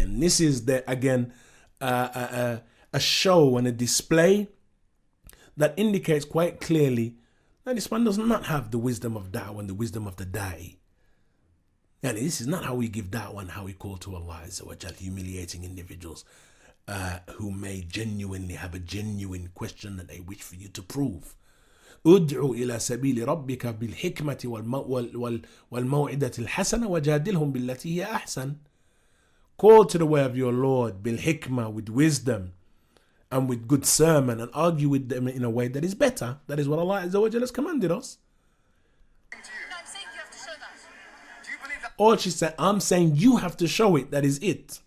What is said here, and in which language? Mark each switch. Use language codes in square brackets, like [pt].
[en] And this is again a show and a display that indicates quite clearly that this man does not have the wisdom of da'wah and the wisdom of the da'i. And this is not how we give da'wah and how we call to Allah Azza wa Jal, humiliating individuals who may genuinely have a genuine question that they wish for you to prove. [ar] ادعو إلى سبيل ربك بالحكمة والموعظة الحسنة وجادلهم بالتي هي أحسن. [en] Call to the way of your Lord بالحكمة, with wisdom and with good sermon, and argue with them in a way that is better. That is what Allah Azza wa Jalla has commanded us. No, I'm saying you have to show that. Do you believe that All she said, I'm saying you have to show it. That is it.